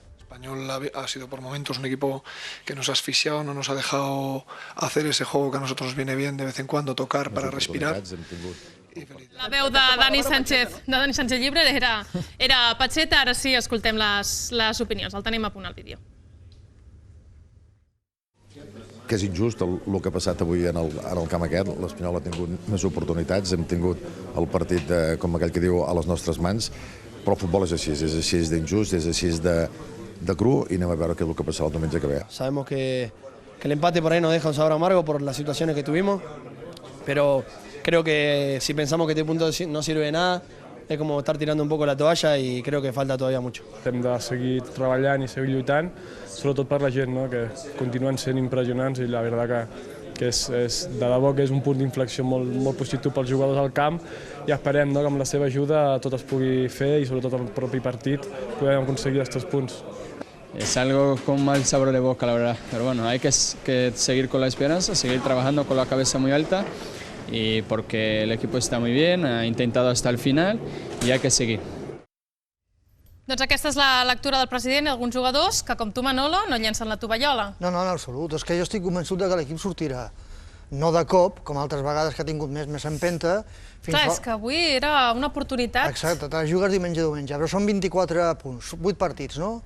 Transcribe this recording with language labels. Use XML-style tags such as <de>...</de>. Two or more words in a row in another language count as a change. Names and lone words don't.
<es>Español ha sido por momentos un equipo que nos ha asfixiado, no nos ha dejado hacer ese juego que a nosotros nos viene bien de vez en cuando, tocar para respirar.</es> <ca>La veu de Dani Sánchez Llibre era Pacheta, ara sí, escoltem les opinions. El tenim a punt al vídeo. Que és injust el que ha passat avui en el camp aquest. L'Espanyol ha tingut més oportunitats, hem tingut el partit, com aquell que diu, a les nostres mans, però el futbol és així d'injust, és així de cru, i anem a veure què és el que passarà el diumenge que ve.</ca> <es>Sabemos que el empate por ahí nos deja un sabor amargo por las situaciones que tuvimos, pero creo que si pensamos que este punto no sirve de nada, es como estar tirando un poco la toalla y creo que falta todavía mucho.</es> <ca>Hem de seguir treballant i seguir lluitant, sobretot per la gent, que continuen sent impressionants, i la veritat que és de debò que és un punt d'inflexió molt positiu pels jugadors al camp, i esperem que amb la seva ajuda tot es pugui fer i sobretot el propi partit podem aconseguir els 3 punts.</ca> <es>Es algo con mal sabor de boca, la verdad, pero bueno, hay que seguir con la esperanza, seguir trabajando con la cabeza muy alta, y porque el equipo está muy bien, ha intentado hasta el final y hay que seguir.</es> <ca>Doncs aquesta és la lectura del president i alguns jugadors que, com tu, Manolo, no llencen la tovallola. No, en absolut. És que jo estic convençut que l'equip sortirà. No de cop, com altres vegades que ha tingut més empenta. Clar, és que avui era una oportunitat. Exacte, te jugues diumenge a diumenge, però són 24 punts, 8 partits, no?</ca>